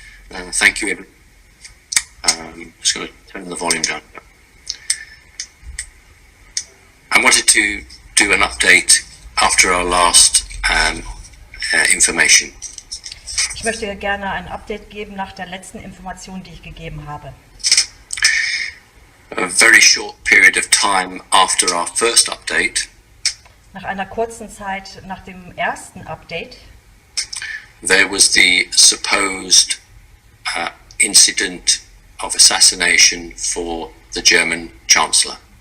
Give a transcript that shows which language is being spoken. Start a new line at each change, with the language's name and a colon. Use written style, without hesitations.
English: Thank you, everyone. Just going to turn the volume down. I wanted to do an update after our last information.
German: Ich möchte gerne ein Update geben nach der letzten Information, die ich gegeben habe.
English: A very short period of time after our first update,
German: Nach einer kurzen Zeit nach dem ersten Update
English: there was the supposed incident of assassination for the German Chancellor.